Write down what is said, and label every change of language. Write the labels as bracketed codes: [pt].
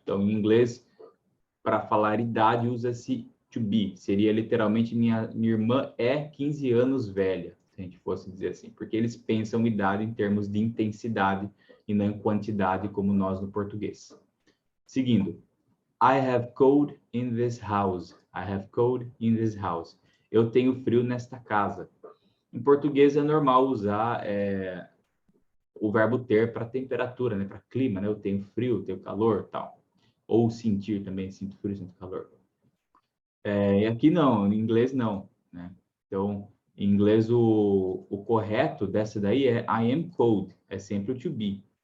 [pt] Então, em inglês, para falar idade, usa-se to be. Seria literalmente minha irmã é 15 anos velha, se a gente fosse dizer assim, porque eles pensam idade em termos de intensidade e não em quantidade, como nós no português. Seguindo. [en] I have cold in this house. I have cold in this house. [pt] Eu tenho frio nesta casa. Em português é normal usar o verbo ter para temperatura, né? Para clima, né? Eu tenho frio, tenho calor, tal. Ou sentir também, sinto frio, sinto calor. E aqui não, em inglês não, né? Então, em inglês o correto dessa daí é [en] I am cold. [pt] É sempre o to be.